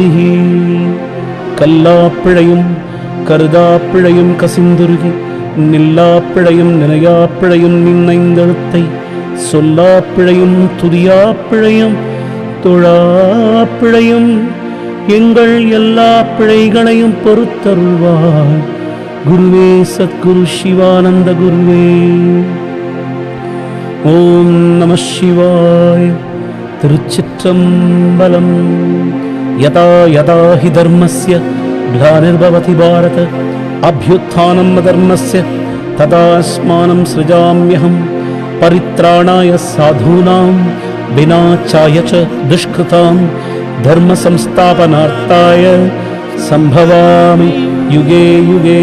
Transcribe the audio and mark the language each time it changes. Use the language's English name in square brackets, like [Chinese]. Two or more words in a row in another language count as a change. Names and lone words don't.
[Tamil] கல்லாப்பிழையும் கருதாப்பிழையும் கசிந்துருகி நில்லாப்பிழையும் நினையாப்பிழையும் நின்னைந்தெழுத்தை சொல்லாப்பிழையும் துதியாப்பிழையும் தொழாப்பிழையும் எங்கள் எல்லா பிழைகளையும் பொறுத்தருள்வாய். குருவே சத்குரு சிவானந்த குருவே. [Sanskrit] ॐ नमः शिवाय. [Tamil] திருச்சிற்றம்பலம். [Sanskrit] यदा यदा हि धर्मस्य ग्लानिर्भवति भारत अभ्युत्थानम् अधर्मस्य तदास्मानं सृजाम्यहं. परित्राणाय साधूनां विनाशाय च दुष्कृतां धर्म संस्थापनार्थाय संभवामि युगे युगे.